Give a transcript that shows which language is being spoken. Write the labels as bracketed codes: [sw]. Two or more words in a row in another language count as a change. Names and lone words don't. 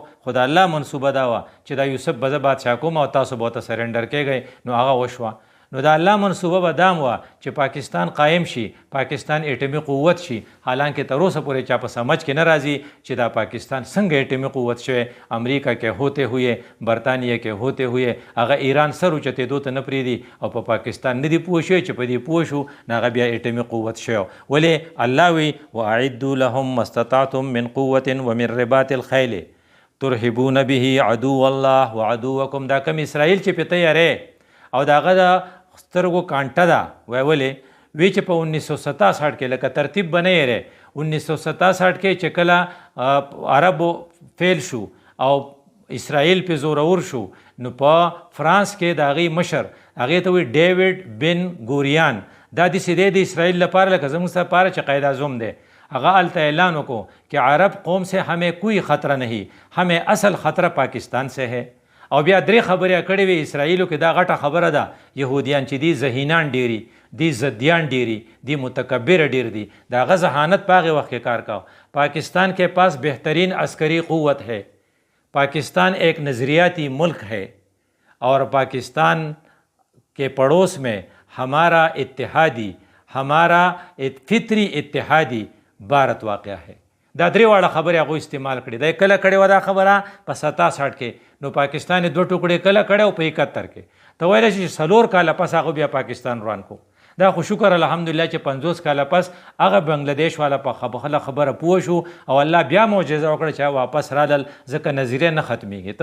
[ps] خو د الله منصوبه دا وه چې دا یوسف به زه بادشاه کوم او تاسو به ورته سرنډر کېږئ، نو هغه وشوه. نو د الله منصوبه به دام وه چې پاکستان قایم شي، پاکستان اټومي قوت شي. حالانکه تر اوسه پورې چا په سمجھ کې نه راځي چې دا پاکستان څنګه اټومي قوت شوی. [ur] امریکا [ps] کې [ur] ہوتے ہوئے، برطانیه [ps] کې [ur] ہوتے ہوئے، [ps] هغه ایران سر اوچتېدو ته نه پرېږدي او په پاکستان نه دي پوه شوی چې په دې پوه شو نو هغه بیا اټومي قوت شوی. ولې الله وی [ar] واعدوا لهم ما استطعتم من قوة ومن رباط الخیل ترهبون به عدو الله وعدوکم. [ps] دا کم اسرائیل چې په تیارې او داغه د سترګو کانټه ده وی چې په 1967 کې لکه ترتیب بنی ری 1967 کې چې کله عربو فیل شو او اسرائیل په زورور شو، نو په فرانس کې د هغې مشر هغې ته وی ډیوډ بن ګوریان، دا داسې دی د اسرائیل لپاره لکه زموږ لپاره چې قائد اعظم دی. هغه هلته اعلان وکړو [ur] کہ عرب قوم سے ہمیں کوئی خطرہ نہیں، ہمیں اصل خطرہ پاکستان سے ہے. [ps] او بیا درې خبرې کړې وي اسرائیلو کې، دا غټه خبره ده. یهودیان چې دي ذهینان ډیری دي، ضدیان ډیری دي، متکبر ډیر دي. دا هغه ذهانت په هغې وخت کې کار کاو. [ur] پاکستان کے پاس بہترین عسکری قوت ہے، پاکستان ایک نظریاتی ملک ہے اور پاکستان کے پڑوس میں ہمارا اتحادی، ہمارا فطری اتحادی بھارت واقع ہے. [ps] دا درې واړه خبرې هغوی استعمال کړي. دا کله کړې وه دا خبره په 67 کې، نو پاکستان یې 2 ټوکړې کله کړی او په 71 کې. ته ویلی چې 4 کاله پس هغه بیا پاکستان روان کو. دا خو شکر الحمدلله چې 50 کاله پس هغه بنګلادیش والا په خبره پوه شو او الله بیا معجزه وکړه چې واپس رالل، ځکه نظریه نه ختمیږي.